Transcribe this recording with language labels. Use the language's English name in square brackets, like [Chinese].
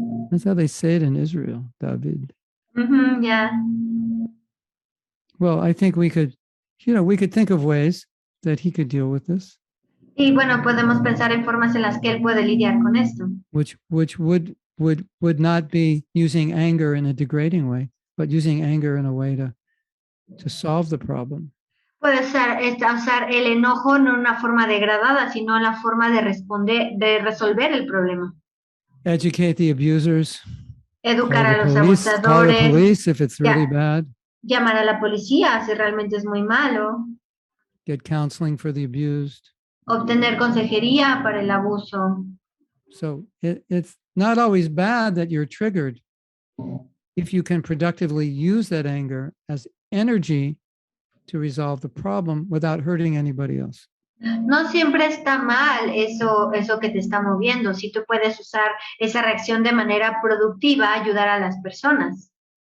[English] That's how they say it in Israel, David. Yeah. Well, I think we could think of ways that he could deal with this. [Spanish] Y bueno, podemos pensar en formas en las que él puede lidiar con esto. [English] Which would not be using anger in a degrading way, but using anger in a way to solve the problem. [Spanish] Puede usar el enojo no en una forma degradada, sino en la forma de resolver el problema. [English] Educate the abusers. [Spanish] Educar a los abusadores. [English] Call the police if it's really bad. [Spanish] Llamar a la policía si realmente es muy malo. [English] Get counseling for the abused. [Spanish] Obtener consejería para el abuso. [English] So it's not always bad that you're triggered if you can productively use that anger as energy to resolve the problem without hurting anybody else. [Spanish] No siempre está mal eso que te está moviendo. Si tú puedes usar esa reacción de manera productiva, ayudar a las personas.